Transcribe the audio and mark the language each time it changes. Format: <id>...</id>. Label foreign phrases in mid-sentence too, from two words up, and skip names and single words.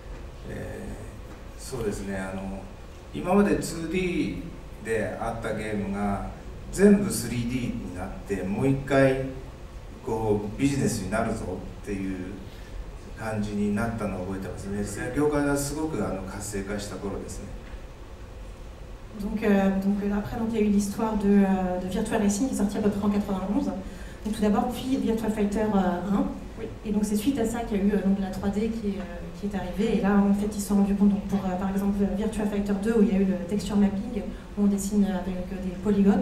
<ja>そうですね、今まで 2D であったゲームが全部 3D になって、もう一回こうビジネスになるぞっていう感じになったのを覚えてますね。業界がすごく活性化した頃ですね。</ja> <fr>Donc après, il y a eu l'histoire de Virtua Racing qui est sortie à peu près en 91. Donc tout d'abord, puis Virtua Fighter 1. Oui. Et donc c'est suite à ça qu'il y a eu donc, la 3D qui est arrivée. Et là, en fait, ils se sont rendus compte, donc, pour par exemple Virtua Fighter 2, où il y a eu le</fr> <en>texture mapping,</en> <fr>où on dessine avec des polygones.</fr>